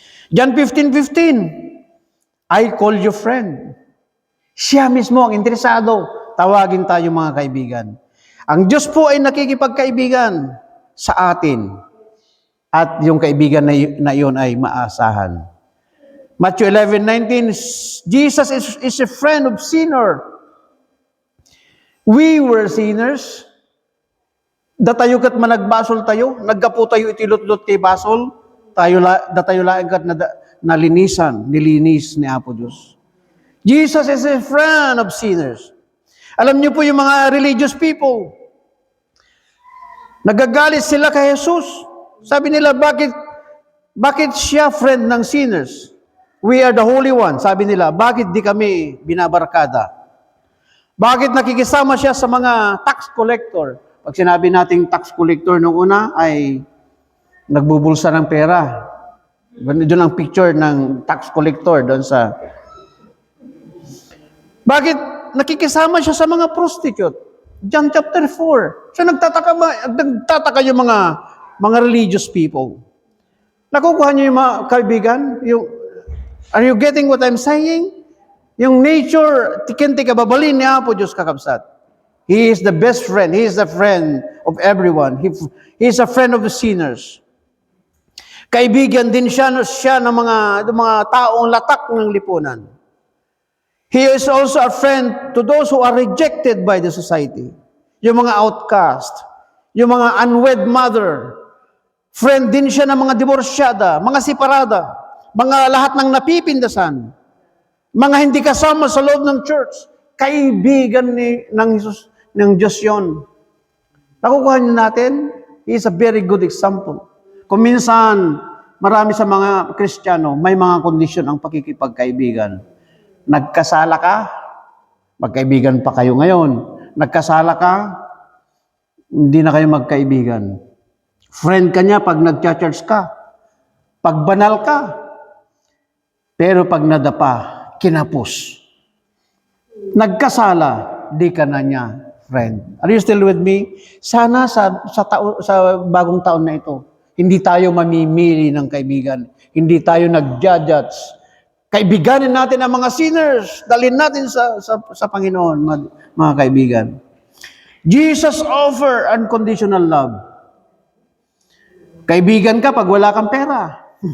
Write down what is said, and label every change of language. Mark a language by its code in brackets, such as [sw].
[en] John 15:15, I call you friend. [tl] Siya mismo ang interesado. Tawagin tayo mga kaibigan. Ang Diyos po ay nakikipagkaibigan sa atin. At yung kaibigan na iyon ay maasahan. [en] Matthew 11:19, Jesus is a friend of sinner. We were sinners. [ilo] Datayo kat managbasol tayo, naggapo tayo itilutlot kay basol, datayo laing kat nilinis ni Apo Diyos. [en] Jesus is a friend of sinners. [tl] Alam niyo po yung mga religious people, nagagalit sila kay Jesus. Sabi nila, bakit siya friend ng sinners? [en] We are the holy one. [tl] Sabi nila, bakit di kami binabarkada? Bakit nakikisama siya sa mga tax collector? Pag sinabi nating tax collector nung una ay nagbubulsa ng pera. Doon ang picture ng tax collector doon sa... Bakit nakikisama siya sa mga prostitute? John chapter 4. So nagtataka yung mga religious people. Nakukuha niyo yung mga kaibigan? [en] Are you getting what I'm saying? Yung nature, [ilo] tikinti kababalin ni Apo Diyos kakabsat. [en] He is the best friend. He is the friend of everyone. He is a friend of the sinners. [tl] Kaibigan din siya ng mga taong latak ng lipunan. [en] He is also a friend to those who are rejected by the society. [tl] Yung mga outcast, yung mga unwed mother. Friend din siya ng mga divorsyada, mga separada, mga lahat ng napipindasan, mga hindi kasama sa loob ng church. Kaibigan ng Diyos yun. Nakukuha niyo natin, [en] he is a very good example. [tl] Kung minsan, marami sa mga Kristiyano, may mga kondisyon ang pakikipagkaibigan. Nagkasala ka, magkaibigan pa kayo ngayon. Nagkasala ka, hindi na kayo magkaibigan. Friend ka niya pag nag-church ka. Pag banal ka. Pero pag nadapa, kinapos. Nagkasala, di ka na niya friend. [en] Are you still with me? [tl] Sana sa bagong taon na ito, hindi tayo mamimili ng kaibigan. Hindi tayo nag-judge. Kaibiganin natin ang mga sinners. Dalhin natin sa Panginoon, mga kaibigan. [en] Jesus offer unconditional love. [tl] Kaibigan ka pag wala kang pera.